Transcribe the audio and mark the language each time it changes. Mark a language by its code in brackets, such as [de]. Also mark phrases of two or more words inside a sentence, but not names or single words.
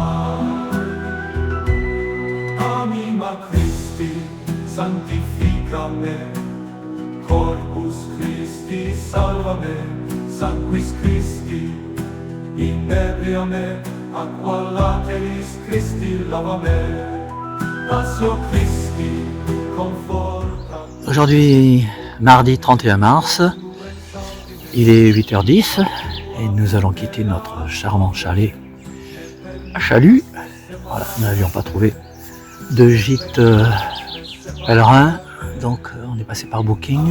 [la] Anima Christi, sanctifica me, corpus Christi salva me, sanguis Christi, inebria me, acqua lateris Christi lava me, Passio Christi conforta. [fr] Aujourd'hui, mardi 31 mars, il est 8h10 et nous allons quitter notre charmant chalet à Chalut. Voilà, nous n'avions pas trouvé de gîte pèlerin, donc on est passé par Booking.